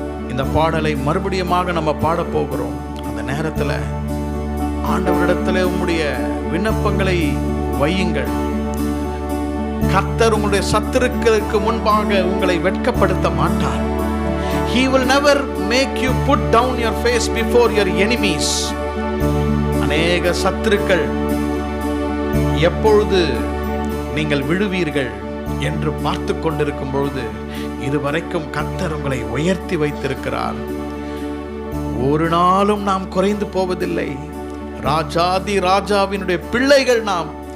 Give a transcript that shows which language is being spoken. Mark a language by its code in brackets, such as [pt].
[ta] இந்த பாடலை மறுபடியுமாக நம்ம பாட போகிறோம். அந்த நேரத்தில் ஆண்டவரிடத்தில் உங்களுடைய விண்ணப்பங்களை வையுங்கள். கர்த்தர் உங்களுடைய சத்துருக்களுக்கு முன்பாக உங்களை வெட்கப்படுத்த மாட்டார். [en] He will never make you put down your face before your enemies. [ta] அநேக சத்துருக்கள் எப்பொழுது நீங்கள் விழுவீர்கள் என்று பார்த்து கொண்டிருக்கும் பொழுது இதுவரைக்கும் கர்த்தர் உங்களை உயர்த்தி வைத்திருக்கிறார். ஒரு நாளும் நாம் குறைந்து போவதில்லை. ராஜாதி ராஜாவினுடைய பிள்ளைகள் நாம்.